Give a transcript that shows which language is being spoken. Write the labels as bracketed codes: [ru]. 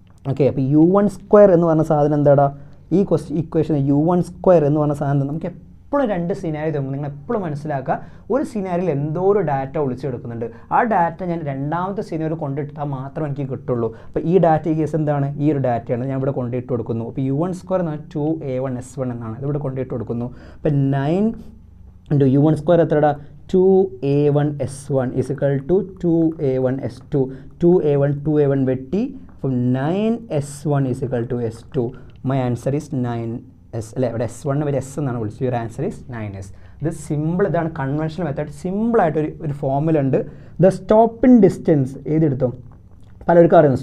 [ml] Okay, അപ്പോൾ U1 square എന്ന് പറഞ്ഞ സാധനം എന്താടാ? ഈ ഇക്വേഷൻ U1 സ്ക്വയർ എന്ന് പറഞ്ഞ സാധനം നമുക്ക് എപ്പോഴും രണ്ട് സിനാരി തരുമ്പോൾ നിങ്ങൾ എപ്പോഴും മനസ്സിലാക്കുക, ഒരു സിനാരിയിൽ എന്തോ ഒരു ഡാറ്റ ഒളിച്ചെടുക്കുന്നുണ്ട്. ആ ഡാറ്റ ഞാൻ രണ്ടാമത്തെ സിനാരി കൊണ്ടിട്ടാൽ മാത്രമേ എനിക്ക് കിട്ടുള്ളൂ. അപ്പോൾ ഈ ഡാറ്റ ഈ കേസ് എന്താണ്? ഈ ഒരു ഡാറ്റയാണ് ഞാൻ ഇവിടെ കൊണ്ടിട്ട് കൊടുക്കുന്നു. അപ്പോൾ U1 സ്ക്വയർ എന്ന് പറഞ്ഞാൽ 2A1 S1 എന്നാണ്. ഇതിവിടെ കൊണ്ടിട്ട് കൊടുക്കുന്നു. അപ്പോൾ 9 into U1 square എത്രടാ? [en] 2A1 S1 is equal to 2A1 S2. [ml] 2A1 വെട്ടി. [en] അപ്പം 9S1 is equal to S2. My answer is 9S അല്ലേ. [ml] ഇവിടെ S1 വരെ S എന്നാണ് വിളിച്ചത്. [en] Your answer is 9S. [ml] ഇത് സിമ്പിൾ, ഇതാണ് കൺവെൻഷണൽ മെത്തേഡ്. സിമ്പിളായിട്ടൊരു ഫോർമുല ഉണ്ട്. The stopping distance ഏതെടുത്തോ? പലർക്കും അറിയുന്നു.